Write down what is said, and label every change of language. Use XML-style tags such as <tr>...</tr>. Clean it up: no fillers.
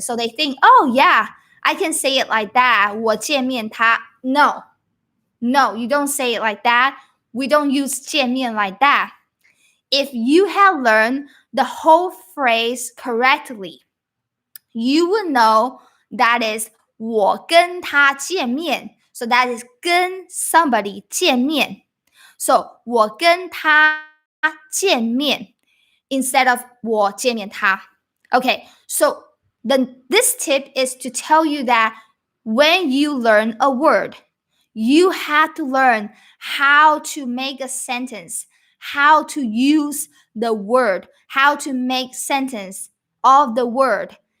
<en>So they think, oh yeah, I can say it like that.</en> <zh>我见面他</zh> <en>No, you don't say it like that. We don't use 见面 like that. If you have learned the whole phrase correctly, you will know that is</en> <zh>我跟他见面.</zh> <en>So that is 跟 somebody 见面. So</en> <zh>我跟他见面</zh> <en>instead of</en> <zh>我见面他.</zh> <en>Okay, so this tip is to tell you that when you learn a word, you have to learn how to make a sentence, how to use the word, how to make sentence of the word.</en>